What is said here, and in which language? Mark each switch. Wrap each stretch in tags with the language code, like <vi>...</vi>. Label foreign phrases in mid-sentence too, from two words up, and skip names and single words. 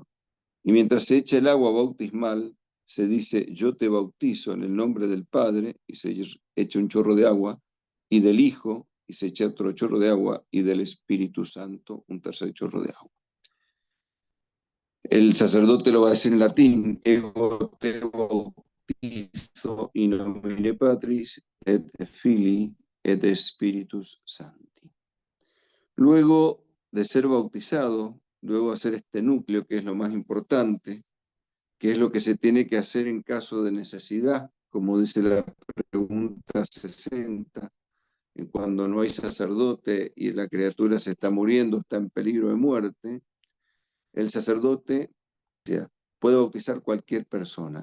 <es>Y mientras se echa el agua bautismal, se dice, yo te bautizo en el nombre del Padre, y se echa un chorro de agua, y del Hijo, y se echa otro chorro de agua, y del Espíritu Santo, un tercer chorro de agua. El sacerdote lo va a decir en latín,</es> <la>ego te bautizo in nomine Patris, et Filii, et Spiritus Sancti.</la> <es>Luego de ser bautizado, luego de hacer este núcleo, que es lo más importante, que es lo que se tiene que hacer en caso de necesidad, como dice la pregunta 60, cuando no hay sacerdote y la criatura se está muriendo, está en peligro de muerte, el sacerdote puede bautizar cualquier persona.</es>